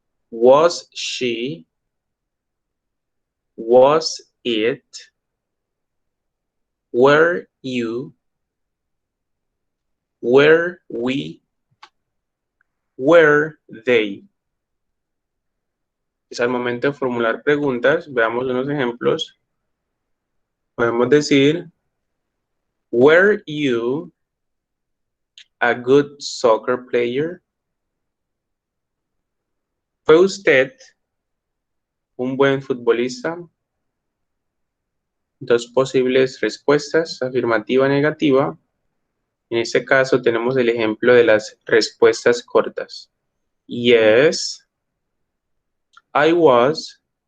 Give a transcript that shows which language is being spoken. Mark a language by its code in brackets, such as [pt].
[en] Was she? Was it? Were you? Were we? Were they? [es] Es al momento de formular preguntas. Veamos unos ejemplos. Podemos decir, [en] were you a good soccer player? [es] ¿Fue usted un buen futbolista? Dos posibles respuestas, afirmativa, negativa. En este caso tenemos el ejemplo de las respuestas cortas. [en] Yes, I was.